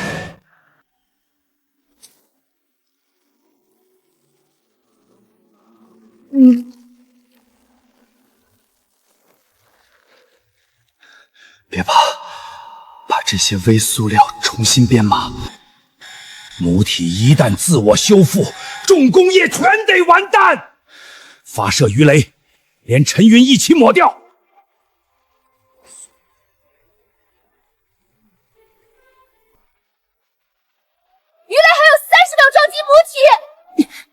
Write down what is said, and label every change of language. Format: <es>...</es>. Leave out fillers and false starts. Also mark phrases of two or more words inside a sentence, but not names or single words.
<zh>别怕，把这些微塑料重新编码。母体一旦自我修復，重工業全得完蛋！發射魚雷，連陳雲一起抹掉。魚雷還有30秒撞擊母體。</zh>